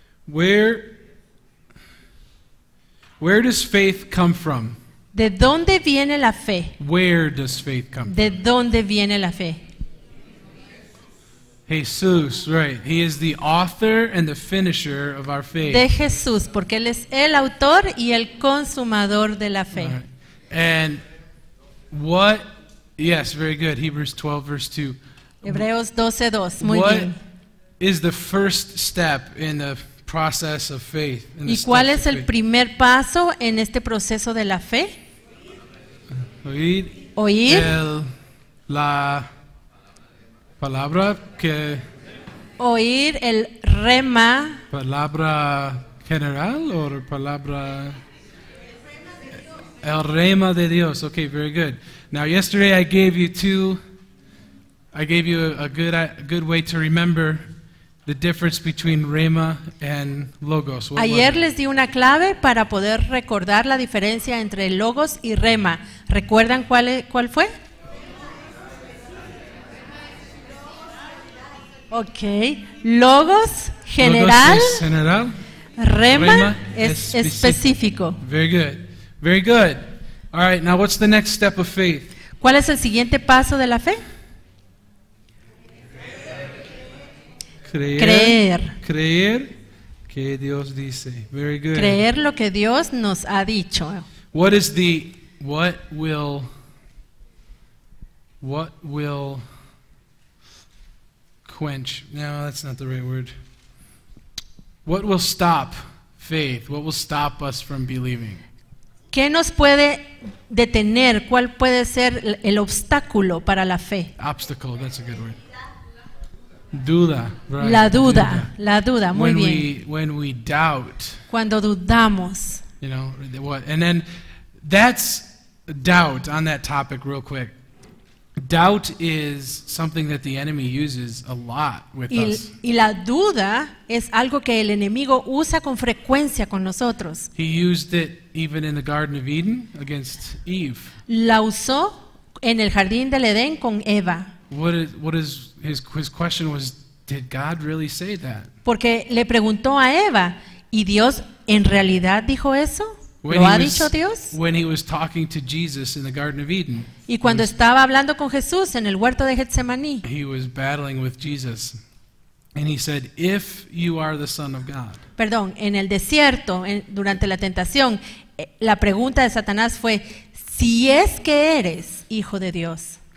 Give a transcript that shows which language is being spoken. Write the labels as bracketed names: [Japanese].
[English] Where does faith come from? [Spanish] ¿De dónde viene la fe? [English] Where does faith come from? [Spanish] ¿De dónde viene la fe? [English] Jesus, right. He is the author and the finisher of our faith. [Spanish] De Jesús, porque Él es el autor y el consumador de la fe. [English] All right. And yes, very good. Hebrews 12, verse 2. [Spanish] Hebreos 12:2, muy [English] What [Spanish] bien. [English] is the first step in the process of faith? In the [Spanish] ¿Y cuál [English] steps [Spanish] es [English] of [Spanish] el [English] faith? [Spanish] primer paso en este proceso de la fe? Oír. La palabra Oír el rema. palabra general o palabra el rema de Dios. [English] Okay, very good. Now, yesterday I gave you a good way to remember the difference between rema and logos. What was [Spanish] Ayer [English] it? [Spanish] les di una clave para poder recordar la diferencia entre logos y rema. ¿Recuerdan cuál fue? Ok. Logos, general. Logos es general. Rema es específico. [English] Very good. Very good. All right, now what's the next step of faith? [Spanish] ¿Cuál es el siguiente paso de la fe? Creer. Creer. Que Dios dice. [English] Very good. [Spanish] Creer lo que Dios nos ha dicho. [English] What will quench? No, that's not the right word. What will stop faith? What will stop us from believing? [Spanish] ¿Qué nos puede detener? ¿Cuál puede ser el obstáculo para la fe? [English] Obstacle, that's a good word. [Spanish] Duda, right? La duda, muy [English] when [Spanish] bien. [English] when we doubt, [Spanish] Cuando dudamos. [English] you know, what? And then that's doubt on that topic real quick. Doubt is something that the enemy uses a lot with us. [Spanish] Y la duda es algo que el enemigo usa con frecuencia con nosotros. [English] He used it even in the Garden of Eden against Eve. [Spanish] La usó en el jardín del Edén con Eva. [English] What is his question was, did God really say that? [Spanish] Porque le preguntó a Eva, ¿y Dios en realidad dijo eso? ¿Lo ha dicho Dios? [English] When he was talking to Jesus in the Garden of Eden, [Spanish] Y cuando estaba hablando con Jesús en el huerto de Getsemaní, [English] he was battling with Jesus. And he said, if you are the Son of God. [Spanish] perdón, en el desierto, durante la tentación, la pregunta de Satanás fue, si es que eres hijo de Dios.